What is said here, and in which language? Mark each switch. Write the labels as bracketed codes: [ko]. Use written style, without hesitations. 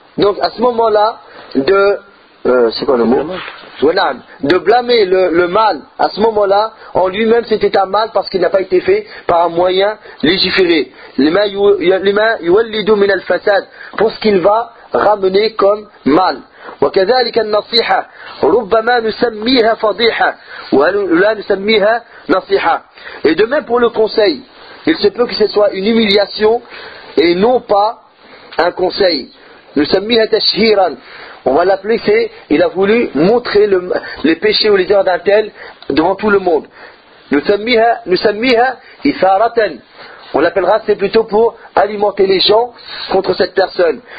[fr] Donc à ce moment-là, c'est quoi le mot ? De blâmer le mal à ce moment-là, en lui-même c'était un mal parce qu'il n'a pas été fait par un moyen légiféré. [ar] لما يولد من الفساد, [fr] pour ce qu'il va ramener comme mal. [ar] وكذلك النصيحة ربما نسميها فضيحة ولا نسميها نصيحة. [fr] Et de même pour le conseil, il se peut que ce soit une humiliation et non pas un conseil. [ar] نسميها تشهيرا. [fr] On va l'appeler, c'est, il a voulu montrer les péchés ou les erreurs d'un tel devant tout le monde. Nous sommes mis à Isaraten. On l'appellera, c'est plutôt pour alimenter les gens contre cette personne.